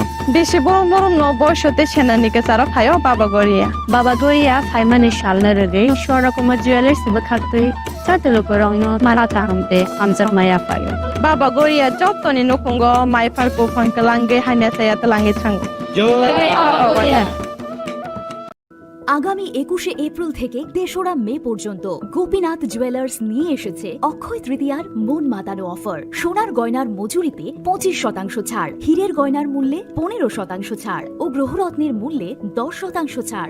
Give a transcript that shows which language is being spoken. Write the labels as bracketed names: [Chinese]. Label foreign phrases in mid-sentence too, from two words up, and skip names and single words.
[Kok Borok] Beshi borom borom no boyshote senanike sara phayo Baba Goria. Baba Goria phaimani shalna rege shora kuma jewelers bakhatui chate lukurogno marata hamte amjar maya payo. Baba Goria jottoni nukungo mai parko fankalange haina saya telahi thang. [Bangla] আগামী 21শে এপ্রিল থেকে 3রা মে পর্যন্ত গোপীনাথ জুয়েলার্স নিয়ে এসেছে অক্ষয় তৃতীয়ার মন মাতানো অফার। সোনার গয়নার মজুরিতে 25% ছাড়, হীরের গয়নার মূল্যে 15% ছাড় ও গ্রহরত্নের মূল্যে 10% ছাড়।